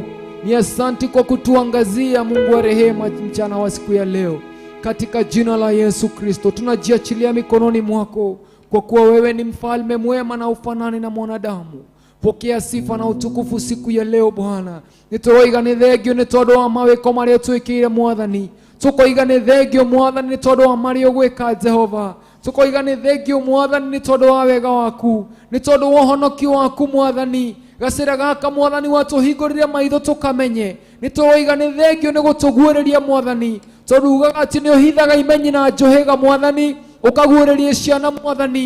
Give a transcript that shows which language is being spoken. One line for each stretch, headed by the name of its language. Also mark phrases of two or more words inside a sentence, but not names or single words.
Swahili: Ni asante kwa kutuangazia Mungu wa rehema mchana wa siku ya leo. Katika jina la Yesu Kristo tunajiachilia mikononi mwako, kwa kuwa wewe ni mfalme mwema na ufanani na mwanadamu. Pokea sifa na utukufu siku ya leo Bwana.
Kikuyu: Nitoroiga ni thengio ni tondu wa mawiko maria twikire Mwathani. Tukoiga ni thengio Mwathani ni tondu wa maria gwika Jehova. Tukoiga ni thengio Mwathani ni tondu wa wega waku, ni tondu wa honokio waku Mwathani. Gacira gaka Mwathani watuhingurire maitho tukamenye. Nitoroiga ni thengio ni gutuguureria Mwathani, tondu ugaga ati ni uhithaga imenyi na njuhiga Mwathani, ukaguureria ciana Mwathani.